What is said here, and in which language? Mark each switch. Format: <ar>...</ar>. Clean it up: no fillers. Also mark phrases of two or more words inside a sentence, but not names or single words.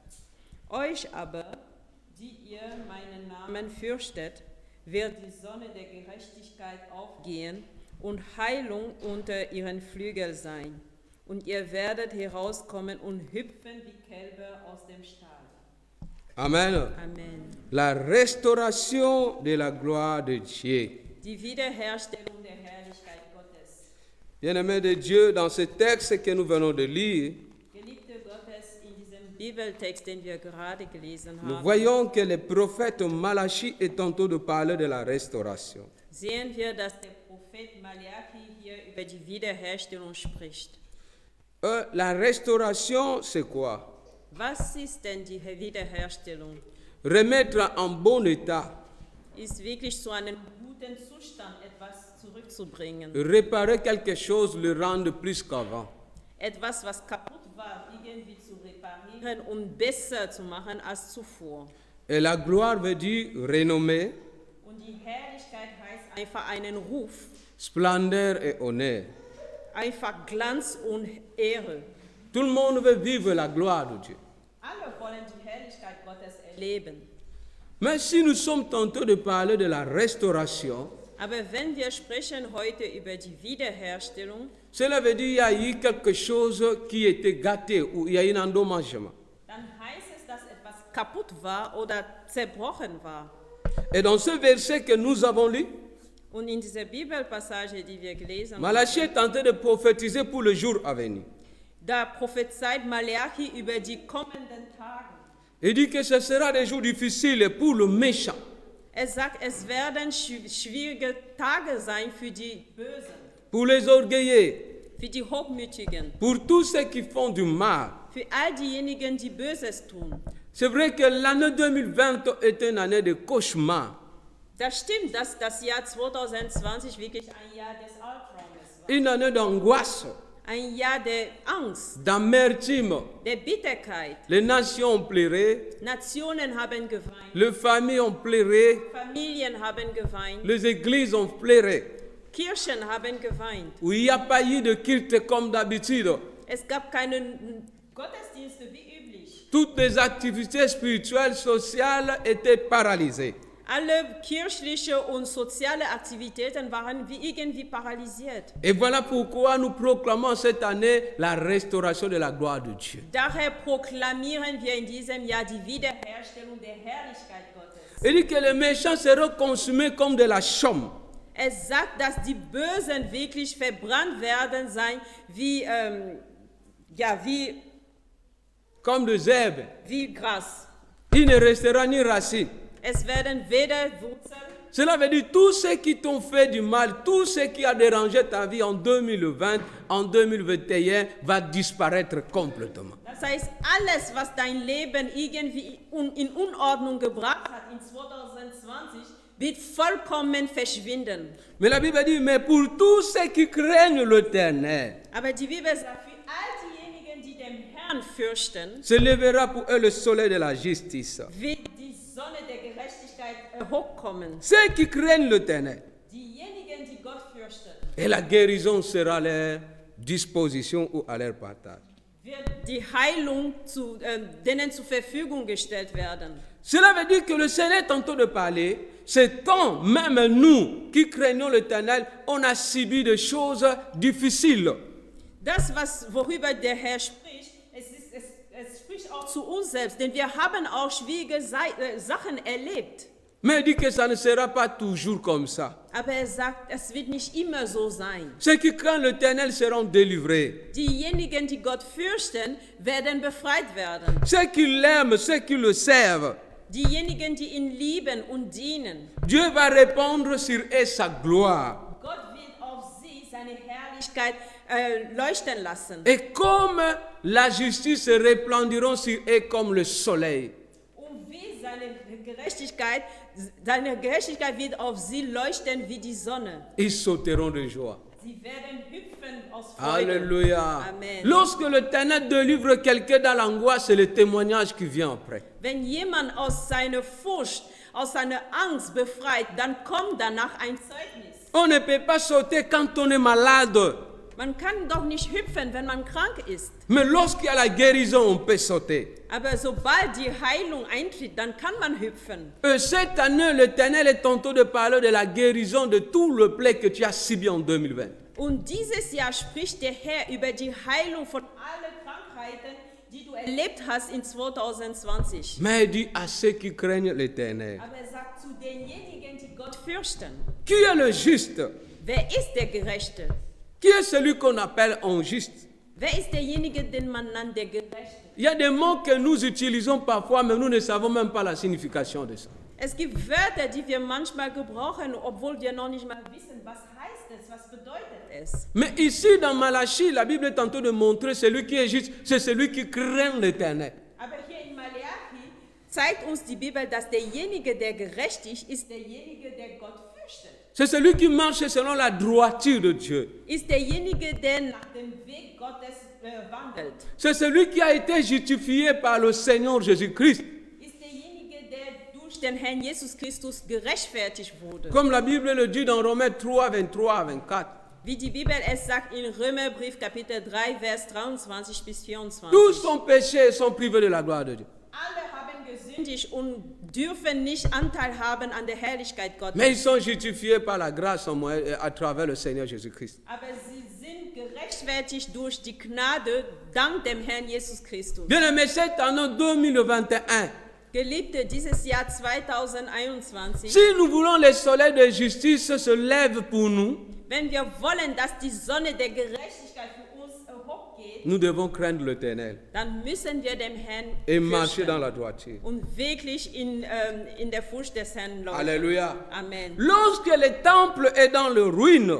<de>Euch aber, die ihr meinen Namen fürchtet, wird die Sonne der Gerechtigkeit aufgehen und Heilung unter ihren Flügeln sein. Und ihr werdet herauskommen und hüpfen wie Kälber aus dem Stall. Amen. Amen.</de> <fr>La restauration de la gloire de Dieu.</fr> <de>Die Wiederherstellung der Herrlichkeit Gottes.</de> <fr>Bien-aimés de Dieu, dans ce texte que nous venons de lire,</fr> <de>Geliebte Gottes, in diesem Bibeltext, den wir gerade gelesen</de> <fr>nous</fr> <de>haben,</de> <fr>voyons que le prophète Malachi est en train de parler de la restauration.</fr> <de>sehen wir, dass der Prophet Malachi hier über die Wiederherstellung spricht.</de> <fr>La restauration, c'est quoi?</fr> <de>Was ist denn die Wiederherstellung?</de> <fr>Remettre en bon état,</fr> <de>Ist wirklich zu einem guten Zustand etwas zurückzubringen.</de> <fr>réparer quelque chose, le rendre plus qu'avant.</fr> <de>Etwas, was kaputt war, irgendwie zu reparieren und besser zu machen als zuvor.</de> <fr>Et la gloire veut dire renommée,</fr> <de>Und die Herrlichkeit heißt einfach einen Ruf,</de> <fr>splendeur et honneur.</fr> <de>einfach Glanz und Ehre.</de> <fr>Tout le monde veut vivre la gloire de Dieu.</fr> <de>Alle wollen die Herrlichkeit Gottes erleben.</de> <fr>Mais si nous sommes tentés de parler de la restauration,</fr> <de>Aber wenn wir sprechen heute über die Wiederherstellung,</de> <fr>cela veut dire qu'il y a eu quelque chose qui était gâté ou il y a eu un endommagement.</fr> <de>dann heißt es, dass etwas kaputt war oder zerbrochen war.</de> <fr>Et dans ce verset que nous avons lu,</fr> <de>Und in dieser Bibelpassage, die wir gelesen haben,</de> <fr>Malachi est tenté de prophétiser pour le jour à venir.</fr> <de>da prophezeit Malachi über die kommenden Tage.</de> <fr>Il dit que ce sera des jours difficiles pour le méchant,</fr> <de>Sagt, es werden schwierige Tage sein für die Bösen,</de> <fr>pour les orgueilleux,</fr> <de>für die Hochmütigen,</de> <fr>pour tous ceux qui font du mal.</fr> <de>für all diejenigen, die Böses tun.</de> <fr>C'est vrai que l'année 2020 est une année de cauchemar,</fr> <de>Das stimmt, dass das Jahr 2020 wirklich ein Jahr des Albtraumes war.</de> <fr>une année d'angoisse,</fr> <de>Ein Jahr der Angst,</de> <fr>d'amertume.</fr> <de>der Bitterkeit.</de> <fr>Les nations ont pleuré,</fr> <de>Nationen haben geweint,</de> <fr>les familles ont pleuré,</fr> <de>Familien haben geweint,</de> <fr>les églises ont pleuré.</fr> <de>Kirchen haben geweint.</de> <fr>Où il n'y a pas eu de culte comme d'habitude.</fr> <de>Es gab keine Gottesdienste wie üblich.</de> <fr>Toutes les activités spirituelles, sociales étaient paralysées.</fr> <de>Alle kirchliche und soziale Aktivitäten waren wie irgendwie paralysiert.</de> <fr>Et voilà pourquoi nous proclamons cette année la restauration de la gloire de Dieu.</fr> <de>Daher proklamieren wir in diesem Jahr die Wiederherstellung der Herrlichkeit Gottes.</de> <fr>Il dit que les méchants seront consumés comme de la chaume.</fr> <de>Es sagt, dass die Bösen wirklich verbrannt werden sein,</de> <fr>Comme des herbes.</fr> <de>wie Gras.</de> <fr>Il ne restera ni racine.</fr> <de>Es werden weder Wurzeln,</de> <fr>Cela veut dire tous ceux qui t'ont fait du mal, tout ce qui a dérangé ta vie en 2020, en 2021, va disparaître complètement.</fr> <de>das heißt, alles, was dein Leben irgendwie in Unordnung gebracht hat in 2020, wird vollkommen verschwinden.</de> <fr>Mais la Bible dit, mais pour tous ceux qui craignent l'Éternel,</fr> <de>Aber die Bibel sagt, für all diejenigen, die den Herrn fürchten,</de> <fr>se lèvera pour eux le soleil de la justice.</fr> <de>wird die Sonne der Gerechtigkeit hochkommen.</de> <fr>Ceux qui craignent l'Éternel,</fr> <de>Diejenigen, die Gott fürchten,</de> <fr>et la guérison sera à leur disposition ou à leur partage.</fr> <de>wird die Heilung denen zur Verfügung gestellt werden.</de> <fr>Cela veut dire que le Seigneur est en train de parler, c'est quand même nous qui craignons l'Éternel, on a subi des choses difficiles.</fr> <de>Das, worüber der Herr spricht, es spricht auch zu uns selbst, denn wir haben auch schwierige Sachen erlebt.</de> <fr>Mais il dit que ça ne sera pas toujours comme ça.</fr> <de>Aber er sagt, es wird nicht immer so sein.</de> <fr>Ceux qui craignent l'Éternel seront délivrés.</fr> <de>Diejenigen, die Gott fürchten, werden befreit werden.</de> <fr>Ceux qui l'aiment, ceux qui le servent,</fr> <de>Diejenigen, die ihn lieben und dienen.</de> <fr>Dieu va répandre sur eux sa gloire.</fr> <de>Gott wird auf sie seine Herrlichkeit leuchten lassen.</de> <fr>Et comme la justice se répandront sur eux comme le soleil.</fr> <de>Und wie seine Gerechtigkeit wird auf sie leuchten wie die Sonne.</de> <fr>Ils sauteront de joie.</fr> <de>Sie werden hüpfen aus Freude.</de> <fr>Alléluia.</fr> <de>Amen.</de> <fr>Lorsque l'Éternel délivre quelqu'un dans l'angoisse, c'est le témoignage qui vient après.</fr> <de>Wenn jemand aus seiner Furcht aus seiner Angst befreit, dann kommt danach ein Zeugnis.</de> <fr>On ne peut pas sauter quand on est malade.</fr> <de>Man kann doch nicht hüpfen, wenn man krank ist.</de> <fr>Mais lorsqu'il y a la guérison, on peut sauter.</fr> <de>Aber sobald die Heilung eintritt, dann kann man hüpfen.</de> <fr>Cette année, l'Éternel est en train de parler de la guérison de tout le plaie que tu as subi en 2020.</fr> <de>Und dieses Jahr spricht der Herr über die Heilung von allen Krankheiten, die du erlebt hast in 2020.</de> <fr>Mais il dit à ceux qui craignent l'Éternel.</fr> <de>Aber er sagt zu denjenigen, die Gott fürchten.</de> <fr>Qui est le juste?</fr> <de>Wer ist der Gerechte?</de> <fr>Qui est celui qu'on appelle injuste?</fr> <de>Wer ist derjenige, den man nennt der Gerechte?</de> <fr>Il y a des mots que nous utilisons parfois, mais nous ne savons même pas la signification de ça.</fr> <de>Es gibt Wörter, die wir manchmal gebrauchen, obwohl wir noch nicht mal wissen, was heißt es, was bedeutet es.</de> <fr>Mais ici, dans Malachie, la Bible est en train de montrer celui qui est juste, c'est celui qui craint l'Éternel.</fr> <de>Aber hier in Malachi zeigt uns die Bibel, dass derjenige, der gerechtig ist, derjenige, der Gott fürchtet.</de> <fr>C'est celui qui marche selon la droiture de Dieu.</fr> <de>Ist derjenige, der nach dem Weg Gottes wandelt.</de> <fr>C'est celui qui a été justifié par le Seigneur Jésus-Christ.</fr> <de>Ist derjenige, der durch den Herrn Jesus Christus gerechtfertigt wurde.</de> <fr>Comme la Bible le dit dans Romains 3, 23 à 24.</fr> <de>Wie die Bibel es sagt in Römerbrief Kapitel 3, Vers 23 bis 24.</de> <fr>Tous sont péchés et sont privés de la gloire de Dieu.</fr> <de>Alle haben gesündigt und dürfen nicht Anteil haben an der Herrlichkeit Gottes.</de> <fr>Mais ils sont justifiés par la grâce à travers le Seigneur Jésus-Christ.</fr> <de>Aber sie sind gerechtfertigt durch die Gnade dank dem Herrn Jesus Christus.</de> <fr>Bien-aimés, cette année 2021,</fr> <de>Geliebte, dieses Jahr 2021,</de> <fr>si nous voulons le soleil de justice se lève pour nous,</fr> <de>wenn wir wollen, dass die Sonne der Gerechtigkeit für uns hochgeht,</de> <fr>nous devons craindre l'Éternel</fr> <de>dann müssen wir dem Herrn</de> <fr>et marcher dans</fr> <de>fürchten</de> <fr>la droiture.</fr> <de>und wirklich in der Furcht des Herrn laufen.</de> <fr>Alléluia.</fr> <de>Amen.</de> <fr>Lorsque le temple est dans le ruine,</fr>